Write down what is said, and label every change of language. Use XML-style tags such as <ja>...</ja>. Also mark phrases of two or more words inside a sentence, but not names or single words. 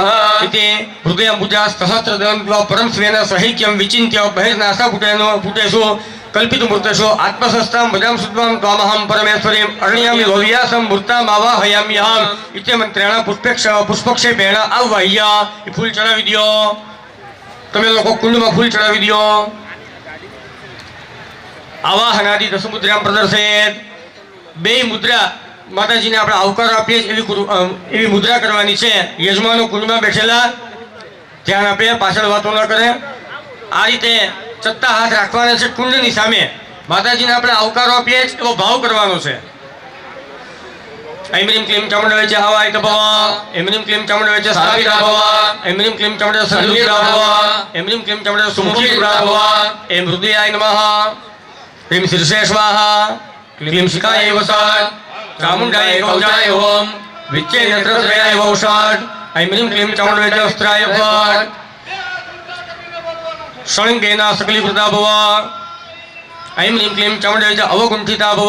<sa>इति हृदयं पूजा सहस्रदं परं स्वेन सहिक्यं विचिन्त्य बहिर्नासा पुटेषु कल्पितमूर्तेषु आत्मसस्तां भजां शुद्धां त्वामहं परमेश्वरीं अरण्यामि भव्यासं मूर्ताम् आवाहयाम्यहम् इति मंत्रेण पुष्पक्षेपेण आवाह्य</sa> <gu>ઈ ફૂલ ચઢાવી દો। તમે લોકો કુંડમાં ફૂલ ચઢાવી દો।</gu> <sa>आवाहनादि 10 मुद्रां प्रदर्शयेत्।</sa> <gu>બે મુદ્રા માતાજીને આપણે આવકાર આપીએ એવી મુદ્રા કરવાની છે। યજમાનો કુંડમાં બેઠેલા ધ્યાન આપે, પાછળ વાતો ન કરે। આ રીતે ચત્તા હાથ રાખવાના છે કુંડની સામે। માતાજીને આપણે આવકારો આપીએ એવો ભાવ કરવાનો છે।</gu> <sa>ऐं ह्रीं क्लीं चामुण्डवे च हवाय भव, ऐं ह्रीं क्लीं चामुण्डवे च स्थापिता भव, ऐं ह्रीं क्लीं चामुण्डवे सन्निहिता भव, ऐं ह्रीं क्लीं चामुण्डवे सुमुखीकृता भव, ऐं हृदयाय नमः, ह्रीं शीर्षे स्वाहा, क्लीं शिखायै वषट्, चामुण्डायै कवचाय ओम, विच्चे नेत्रत्रयाय वषट्, ऐं ह्रीं क्लीं चामुण्डवे च अस्त्राय फट्, षड्गेन सकलीकृता भव, ऐं ह्रीं क्लीं चामुण्डवे च अवकुण्ठिता भव।</sa>